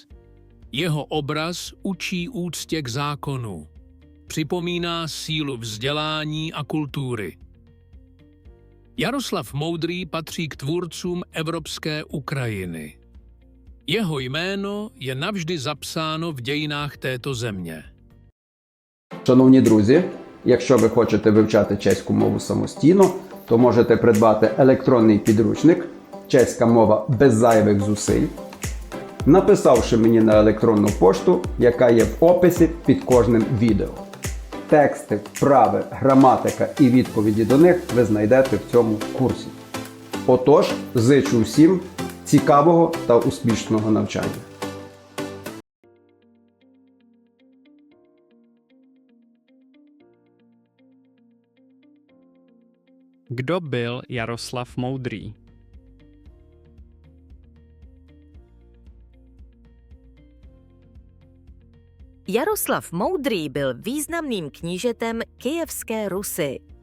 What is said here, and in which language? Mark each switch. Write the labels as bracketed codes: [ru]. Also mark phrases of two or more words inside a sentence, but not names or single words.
[cs] Jeho obraz učí úctě k zákonu. Připomíná sílu vzdělání a kultury. Jaroslav Moudrý patří k tvůrcům evropské Ukrajiny. Jeho jméno je navždy zapsáno v dějinách této země. [uk] Шановні друзі, якщо ви хочете вивчати чеську мову самостійно, то можете придбати електронний підручник «Чеська мова без зайвих зусиль», написавши мені на електронну пошту, яка є в описі під кожним відео. Тексти, вправи, граматика і відповіді до них ви знайдете в цьому курсі. Отож, зичу всім цікавого та успішного навчання. [cs] Kdo byl Jaroslav Moudrý? Jaroslav Moudrý byl významným knížetem Kyjevské Rusy.